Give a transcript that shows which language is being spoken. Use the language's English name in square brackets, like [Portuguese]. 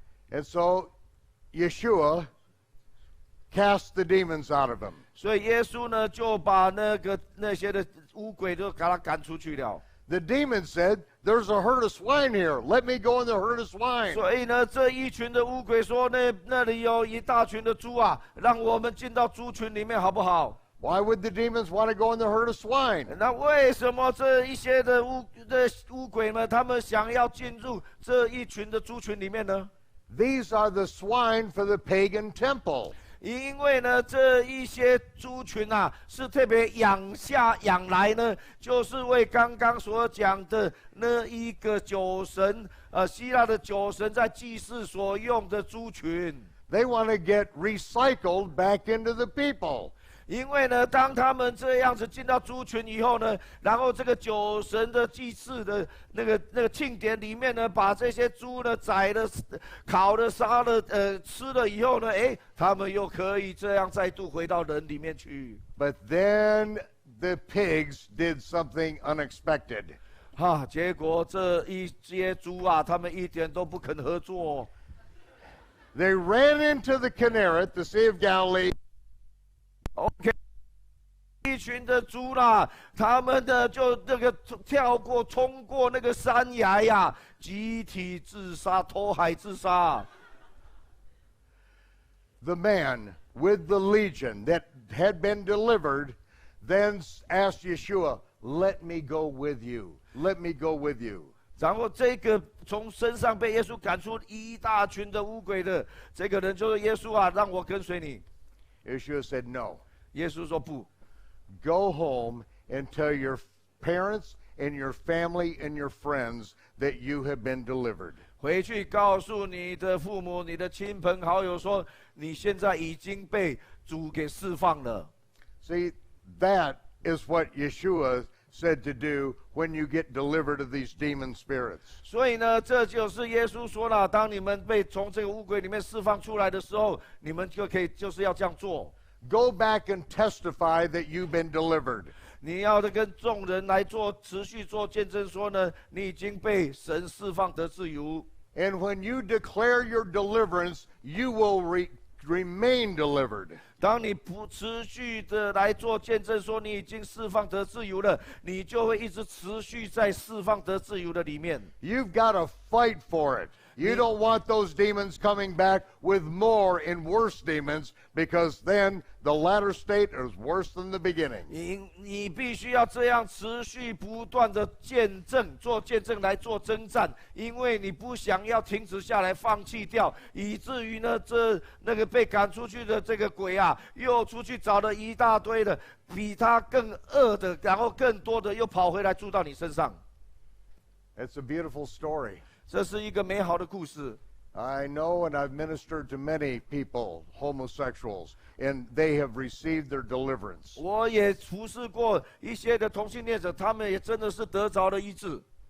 [English] And so Yeshua cast the demons out of him. [Chinese] 所以耶稣呢，就把那些的污鬼都给他赶出去了。 [English] The demon said, there's a herd of swine here. Let me go in the herd of swine. [Chinese] 所以呢，这一群的污鬼说，那里有一大群的猪啊，让我们进到猪群里面好不好？ [English] Why would the demons want to go in the herd of swine? [Chinese] 那为什么这一些的污鬼们，他们想要进入这一群的猪群里面呢？ [English] These are the swine for the pagan temple. [Chinese] 因为呢，这一些猪群啊，是特别养来呢，就是为刚刚所讲的那一个酒神，希腊的酒神在祭祀所用的猪群。 [English] They want to get recycled back into the people. [Chinese] 因为呢，当他们这样子进到猪群以后呢，然后这个酒神的祭祀的那个庆典里面呢，把这些猪呢宰了、烤了、杀了、吃了以后呢，他们又可以这样再度回到人里面去。 [English] But then the pigs did something unexpected. [Chinese] 结果这一些猪啊，他们一点都不肯合作。 [English] They ran into the Kinneret, the Sea of Galilee. [Chinese] OK， 一群的猪啦，他们的就冲过那个山崖呀，集体自杀，投海自杀。 [English] The man with the legion that had been delivered, then asked Yeshua, "Let me go with you. Let me go with you." [Chinese] 然后这个从身上被耶稣赶出一大群的污鬼的这个人，就是耶稣啊，让我跟随你。 [English] Yeshua said, "No. [Chinese] 耶稣说不， [English] Go home and tell your parents and your family and your friends that you have been delivered." [Chinese] 回去告诉你的父母、你的亲朋好友说，你现在已经被主给释放了。 [English] See, that is what Yeshua said to do when you get delivered of these demon spirits. [Chinese] 所以呢，这就是耶稣说了，当你们被从这个污鬼里面释放出来的时候，你们就可以就是要这样做。 [English] Go back and testify that you've been delivered. [Chinese] 你要跟众人来持续做见证，说呢，你已经被神释放得自由。 [English] And when you declare your deliverance, you will remain delivered. [Chinese] 当你不持续的来做见证，说你已经释放得自由了，你就会一直持续在释放得自由的里面。 [English] You've got to fight for it. You don't want those demons coming back with more and worse demons, because then the latter state is worse than the beginning. [Chinese] 你必须要这样持续不断的见证，做见证来做征战，因为你不想要停止下来，放弃掉，以至于呢，那个被赶出去的这个鬼啊，又出去找了一大堆的比他更恶的，然后更多的又跑回来住到你身上。 [English] It's a beautiful story. [Chinese] 这是一个美好的故事。 [English] I know, and I've ministered to many people, homosexuals, and they have received their deliverance. [Chinese] 我也服侍过一些的同性恋者，他们也真的是得着了医治。